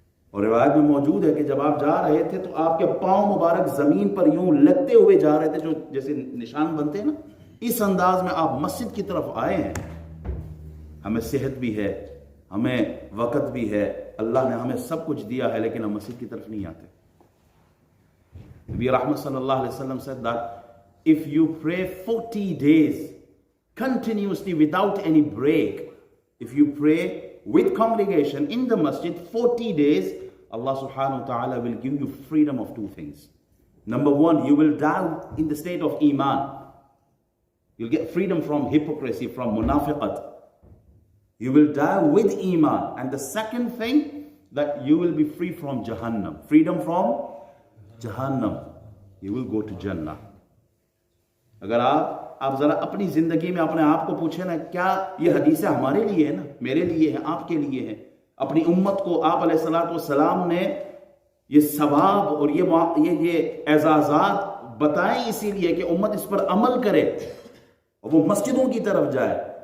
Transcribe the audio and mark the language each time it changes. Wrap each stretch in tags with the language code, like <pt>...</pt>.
<ur>اور روایت میں موجود ہے کہ جب آپ جا رہے تھے تو آپ کے پاؤں مبارک زمین پر یوں لگتے ہوئے جا رہے تھے، جو جیسے نشان بنتے ہیں نا، اس انداز میں آپ مسجد کی طرف آئے ہیں. ہمیں صحت بھی ہے، ہمیں وقت بھی ہے، اللہ نے ہمیں سب کچھ دیا ہے، لیکن ہم مسجد کی طرف نہیں آتے.</ur> <en>نبی رحمت صلی اللہ علیہ وسلم said that if you pray 40 days continuously without any break, if you pray with congregation in the masjid 40 days, Allah subhanahu wa ta'ala will give you freedom of two things. Number one, you will die in the state of iman. You'll get freedom from hypocrisy, from munafiqat. You will die with iman. And the second thing, that you will be free from jahannam. Freedom from jahannam. You will go to Jannah.</en> <ur>اگر آپ ذرا اپنی زندگی میں اپنے آپ کو پوچھیں نا، کیا یہ حدیثیں ہمارے لیے ہیں نا، میرے لیے ہیں، آپ کے لیے ہیں؟ اپنی امت کو آپ علیہ الصلوۃ والسلام نے یہ ثواب اور یہ اعزازات بتائیں اسی لیے کہ امت اس پر عمل کرے اور وہ مسجدوں کی طرف جائے.</ur>